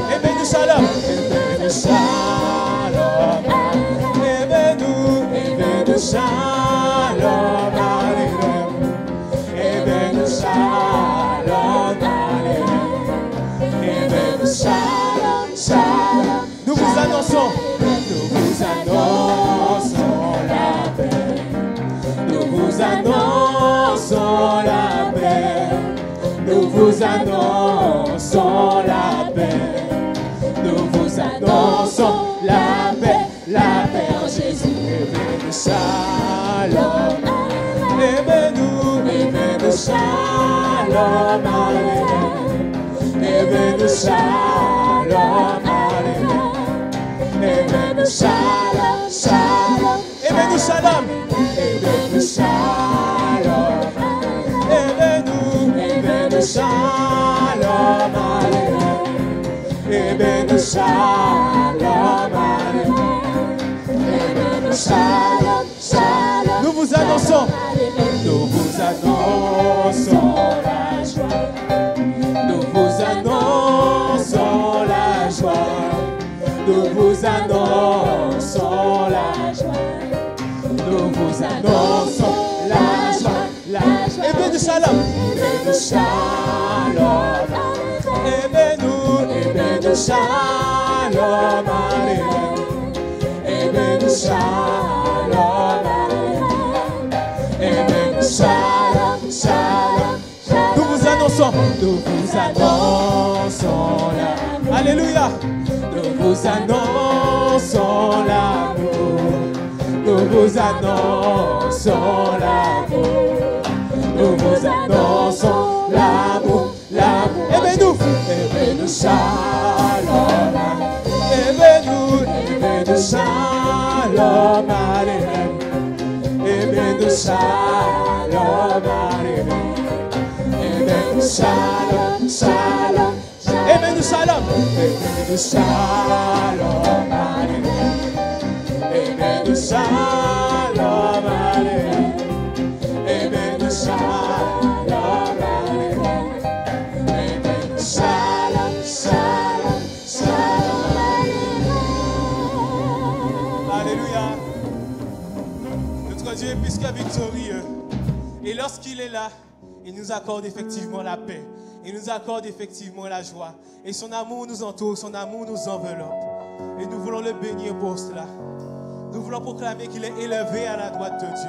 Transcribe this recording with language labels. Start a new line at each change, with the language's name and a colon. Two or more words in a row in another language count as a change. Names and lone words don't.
Hebrew: הבאנו שלום. הבאנו שלום. הבאנו שלום עליכם. הבאנו שלום עליכם. הבאנו שלום, שלום.
French: Nous vous annonçons la paix. Nous vous annonçons la paix. Nous vous annonçons la paix. Nous vous annonçons la paix en Jésus.
Hebrew: הבאנו שלום. הבאנו שלום עליכם. הבאנו שלום עליכם. הבאנו שלום, שלום. הבאנו שלום. הבאנו שלום. הבאנו שלום עליכם. הבאנו שלום עליכם. הבאנו שלום, שלום.
French: Nous vous annonçons la joie. Nous vous annonçons la joie. Nous vous annonçons la joie. Nous vous annonçons la joie, la joie.
Hebrew: הבאנו שלום. הבאנו שלום. הבאנו שלום עליכם. הבאנו שלום עליכם. הבאנו שלום, שלום.
French: Nous vous annonçons la... Alléluia. Nous vous annonçons l'amour. Nous vous annonçons l'amour. Nous vous annonçons l'amour. L'amour.
Hebrew: הבאנו שלום. הבאנו שלום עליכם. הבאנו שלום עליכם. הבאנו שלום, שלום. הבאנו שלום. הבאנו שלום עליכם. הבאנו שלום עליכם. הבאנו שלום עליכם. הבאנו שלום, שלום, שלום עליכם.
French: Alléluia. Notre Dieu est plus que victorieux. Et lorsqu'il est là, il nous accorde effectivement la paix. Il nous accorde effectivement la joie. Et son amour nous entoure, son amour nous enveloppe. Et nous voulons le bénir pour cela. Nous voulons proclamer qu'il est élevé à la droite de Dieu.